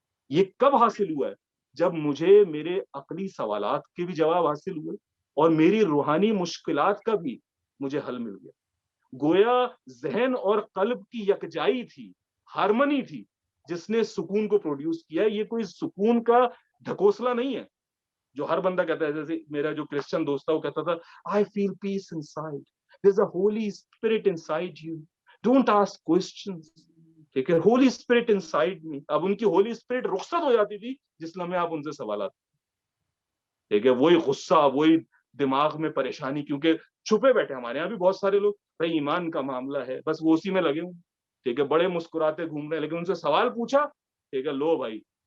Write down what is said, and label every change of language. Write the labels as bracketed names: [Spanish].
[Urdu] یہ کب حاصل ہوا ہے؟ جب مجھے میرے عقلی سوالات کے بھی جواب حاصل ہوئے اور میری روحانی مشکلات کا بھی مجھے حل مل گیا. گویا ذہن اور قلب کی یکجائی تھی, ہارمنی تھی, جس نے سکون کو پروڈیوس کیا. یہ کوئی سکون کا ڈھکوسلا نہیں ہے جو ہر بندہ کہتا ہے. جیسے میرا جو کرسچن دوست تھا وہ کہتا تھا [English] I feel peace inside. There's a Holy Spirit inside you. Don't ask questions. [Urdu] ٹھیک ہے, [English] Holy spirit inside me. [Urdu] اب ان کی ہولی اسپرٹ رخصت ہو جاتی تھی جس لمحے آپ ان سے سوالات. ٹھیک ہے, وہی غصہ, وہی دماغ میں پریشانی, کیونکہ چھپے بیٹھے. ہمارے یہاں بھی بہت سارے لوگ بھائی ایمان کا معاملہ ہے, بس وہ اسی میں لگے ہوں. ٹھیک ہے, بڑے مسکراتے گھوم رہے ہیں, لیکن ان سے سوال پوچھا, ٹھیک ہے, لو بھائی.